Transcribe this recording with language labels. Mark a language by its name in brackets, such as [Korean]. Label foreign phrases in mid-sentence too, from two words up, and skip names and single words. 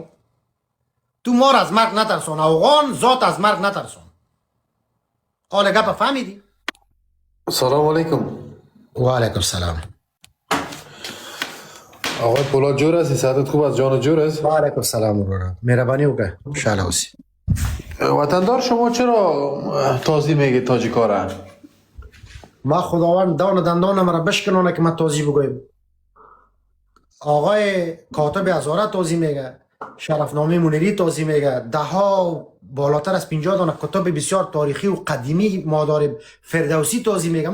[Persian] تو مار از مرگ نترسون، افغان ذات از مرگ نترسون. حال گپ فهمیدی؟ سلام علیکم. و علیکم السلام. آقای پولاد جور هستی؟ صحتت خوب است؟ جان جور است؟ [Arabic] و علیکم السلام [Pashto] برادر. مهربانی وکړه. خوشحال اوسئ. [Persian] وطندار شما چرا تازی میگی تاجیکا را؟ ما خداوند دان دندان مرا بشکنونه که من توضیح بگویم. آقای کاتب هزاره توضیح میگه، شرفنامه منیری توضیح میگه، ده ها بالاتر از 50 دانه کتاب بسیار تاریخی و قدیمی ما داریم، فردوسی توضیح میگه.